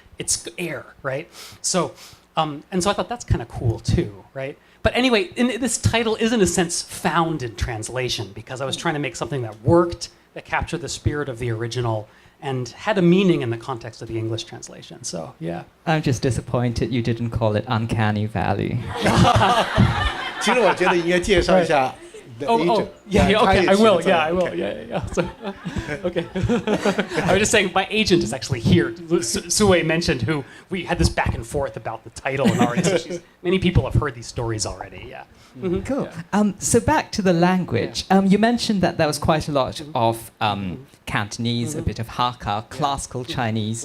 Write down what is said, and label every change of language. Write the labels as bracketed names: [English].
[English] It's air, right? So I thought that's kind of cool too, right? But anyway, this title is in a sense found in translation because I was trying to make something that worked, that captured the spirit of the original, and had a meaning in the context of the English translation. So, yeah. I'm just disappointed you didn't call it Uncanny Valley. [Chinese] 其实我觉得应该介绍一下 [English] yeah, okay, I will. So, okay. I was just saying, my agent is actually here. Su Wei mentioned who we had this back and forth about the title, and already so many people have heard these stories already. Yeah. Mm-hmm. Cool. So back to the language. You mentioned that there was quite a lot of Cantonese, a bit of Hakka, classical Chinese.